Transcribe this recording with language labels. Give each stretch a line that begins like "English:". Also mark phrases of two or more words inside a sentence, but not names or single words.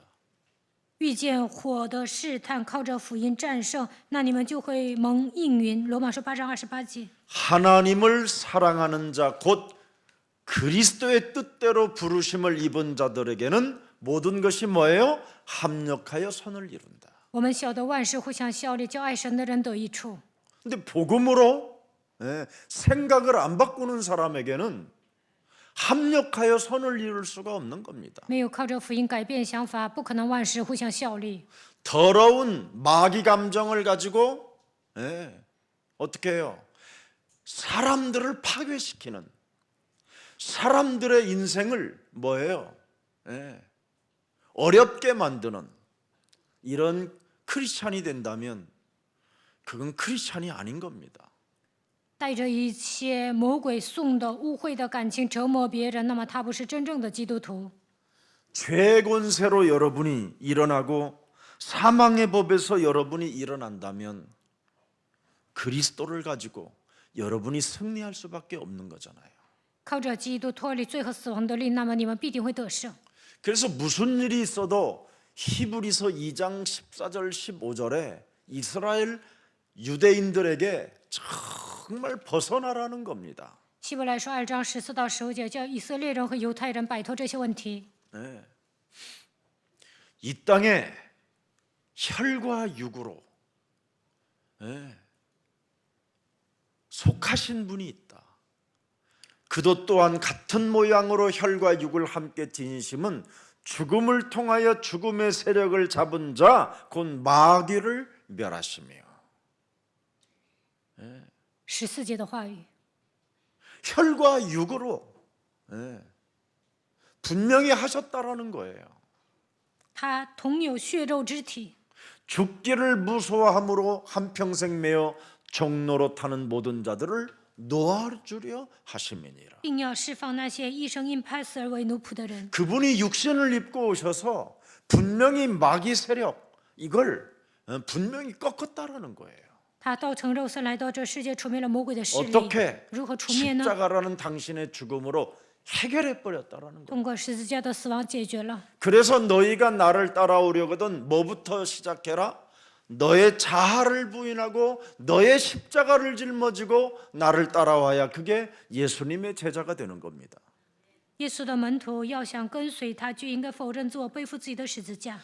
Chinese: 遇见火的试探，靠着福音战胜，那你们就会蒙应允。罗马书8章28节。
Korean: 하나님을 사랑하는 자 곧 그리스도의 뜻대로 부르심을 입은 자들에게는 모든 것이 뭐예요? 합력하여 선을 이룬다.
Chinese: 我们晓得万事互相效力，叫爱神的人得益处。
Korean: 근데 복음으로 생각을 안 바꾸는 사람에게는 합력하여 선을 이룰 수가 없는 겁니다.
Chinese: 没有靠着福音改变想法，不可能万事互相效力。
Korean: 더러운 마귀 감정을 가지고 어떻게 해요? 사람들을 파괴시키는, 사람들의 인생을 뭐예요? 어렵게 만드는 이런 크리스찬이 된다면 그건 크리스찬이 아닌 겁니다.
Chinese: 带着一些魔鬼送的污秽的感情折磨别人，那么他不是真正的基督徒。
Korean: 죄 권세로 여러분이 일어나고 사망의 법에서 여러분이 일어난다면 그리스도를 가지고 여러분이 승리할 수밖에 없는 거잖아요.
Chinese: 靠着基督脱离罪和死亡的力，那么你们必定会得胜。
Korean: 그래서 무슨 일이 있어도 히브리서 2장 14절 15절에 이스라엘 유대인들에게 정말 벗어나라는 겁니다.
Chinese: 希伯来书2章14到15节，叫以色列人和犹太人摆脱这些问题。
Korean: 이 땅에 혈과 육으로 속하신 분이 있다. 그도 또한 같은 모양으로 혈과 육을 함께 지니심은 죽음을 통하여 죽음의 세력을 잡은 자 곧 마귀를 멸하시며.
Chinese: 14 节的话语，
Korean: 혈과 육으로 분명히 하셨다라는 거예요.
Chinese: 他同有血肉之体，
Korean: 죽기를 무서워함으로 한평생 매어 종로로 타는 모든 자들을 놓아주려 하심이니라.
Chinese: 并要释放那些一生因怕死而为奴仆的人。
Korean: 그분이 육신을 입고 오셔서 분명히 마귀 세력 이걸 분명히 꺾었다라는 거예요.
Chinese: 他道成肉身来到这世界，除灭了魔鬼的势力。
Korean: 어떻게
Chinese: 如何除灭呢？
Korean: 십자가라는 당신의 죽음으로 해결해 버렸다라는 거예요.
Chinese: 通过十字架的死亡解决了。
Korean: 그래서 너희가 나를 따라오려거든 뭐부터 시작해라? 너의 자아를 부인하고 너의 십자가를 짊어지고 나를 따라와야 그게 예수님의 제자가 되는 겁니다.
Chinese: 耶稣的门徒要想跟随他，就应该否认自我，背负自己的十字架。